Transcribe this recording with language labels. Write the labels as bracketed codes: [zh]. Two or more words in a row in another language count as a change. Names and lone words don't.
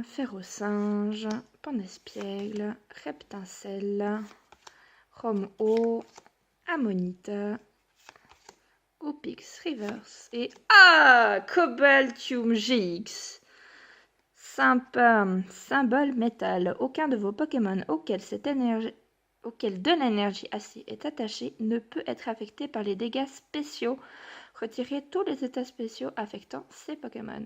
[fr] Ferrosinge, Pandespiègle, Reptincelle, Rome-O, Ammonita, Goupix Reverse et Cobaltium GX. Sympa, symbole métal. Aucun de vos Pokémon auquel de l'énergie AC est attaché ne peut être affecté par les dégâts spéciaux. Retirez tous les états spéciaux affectant ces Pokémon.